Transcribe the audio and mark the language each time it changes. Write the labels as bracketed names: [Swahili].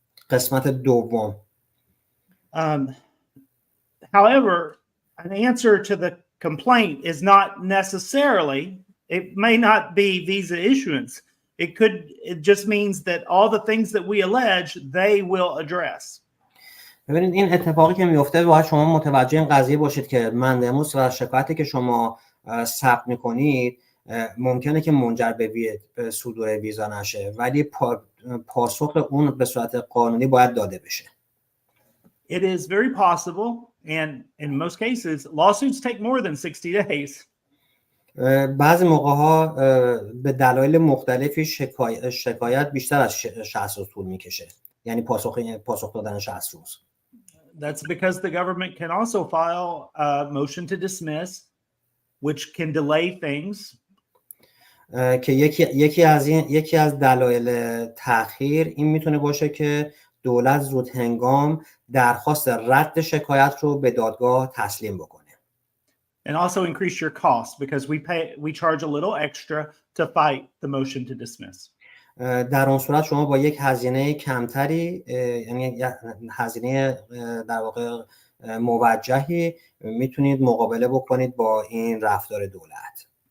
[Persian] قسمت دوم. [English] However, an answer to the complaint is not necessarily, it may not be visa issuance. It just means that all the things that we allege, they will address. [Persian] ببینید این اتفاقی که میفته باید شما متوجه این قضیه باشید که مندموس و شکایتی که شما ثبت میکنید ممکنه که منجر به صدور ویزا نشه، ولی پاسخ اون به صورت قانونی باید داده بشه. [English] It is very possible, and in most cases, lawsuits take more than 60 days. [Persian] بعضی موقع ها به دلایل مختلفی شکایت بیشتر از 60 روز طول میکشه، یعنی پاسخ دادن 60 روز. [English] That's because the government can also file a motion to dismiss, which can delay things. [Persian] که یکی از دلایل تأخیر این میتونه باشه که دولت زود هنگام درخواست رد شکایت رو به دادگاه تسلیم بکنه. [English] And also increase your costs because we charge a little extra to fight the motion to dismiss. [Persian] در اون صورت شما با یک هزینه کمتری، یعنی هزینه در واقع موجهی، میتونید مقابله بکنید با این رفتار دولت.